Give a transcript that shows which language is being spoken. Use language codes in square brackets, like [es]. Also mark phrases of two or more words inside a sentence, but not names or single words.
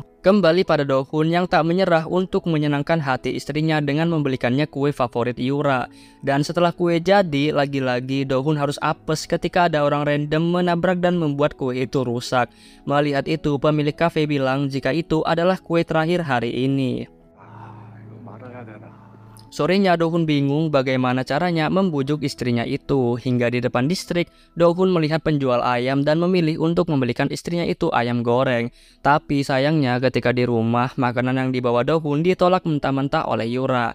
[id] Kembali pada Do-hun yang tak menyerah untuk menyenangkan hati istrinya dengan membelikannya kue favorit Yura. Dan setelah kue jadi, lagi-lagi Do-hun harus apes ketika ada orang random menabrak dan membuat kue itu rusak. Melihat itu, pemilik kafe bilang jika itu adalah kue terakhir hari ini. [ko] 이거 말아야 되나. [id] Sorenya Do-hun bingung bagaimana caranya membujuk istrinya itu. Hingga di depan distrik, Do-hun melihat penjual ayam dan memilih untuk membelikan istrinya itu ayam goreng. Tapi sayangnya ketika di rumah, makanan yang dibawa Do-hun ditolak mentah-mentah oleh Yura.